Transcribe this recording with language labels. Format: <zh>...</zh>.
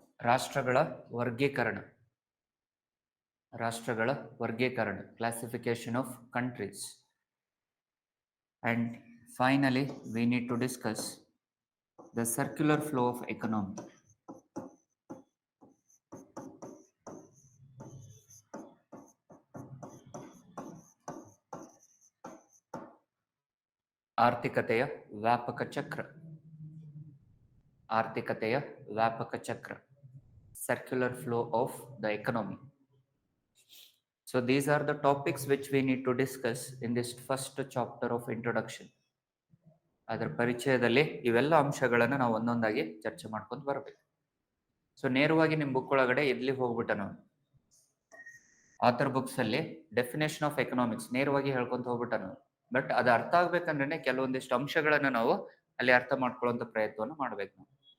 <kn>ರಾಷ್ಟ್ರಗಳ ವರ್ಗೀಕರಣ. ರಾಷ್ಟ್ರಗಳ ವರ್ಗೀಕರಣ,</kn> <en>Classification of countries. And finally, we need to discuss the circular flow of economy.</en> <kn>ಆರ್ಥಿಕತೆಯ ವ್ಯಾಪಕ ಚಕ್ರ. ಆರ್ಥಿಕತೆಯ ವ್ಯಾಪಕ ಚಕ್ರ,</kn> <en>circular flow of the economy. So these are the topics which we need to discuss in this first chapter of introduction.</en> <kn>ಅದರ ಪರಿಚಯದಲ್ಲಿ ಇವೆಲ್ಲ ಅಂಶಗಳನ್ನು ನಾವು ಒಂದೊಂದಾಗಿ ಚರ್ಚೆ ಮಾಡ್ಕೊಂಡು ಬರಬೇಕು. ಸೊ ನೇರವಾಗಿ ನಿಮ್ಮ ಬುಕ್ ಒಳಗಡೆ ಎಲ್ಲಿ ಹೋಗ್ಬಿಟ್ಟ ನಾವು ಆಥರ್ ಬುಕ್ಸ್ ಅಲ್ಲಿ ಡೆಫಿನೇಷನ್ ಆಫ್ ಎಕನಾಮಿಕ್ಸ್ ನೇರವಾಗಿ ಹೇಳ್ಕೊಂತ ಹೋಗ್ಬಿಟ್ಟ ನಾವು. ಬಟ್ ಅದು ಅರ್ಥ ಆಗ್ಬೇಕಂದ್ರೆ ಕೆಲವೊಂದಿಷ್ಟು ಅಂಶಗಳನ್ನ ನಾವು ಅಲ್ಲಿ ಅರ್ಥ ಮಾಡ್ಕೊಳ್ಳುವಂತ ಪ್ರಯತ್ನವನ್ನು ಮಾಡ್ಬೇಕು ನಾವು.</kn>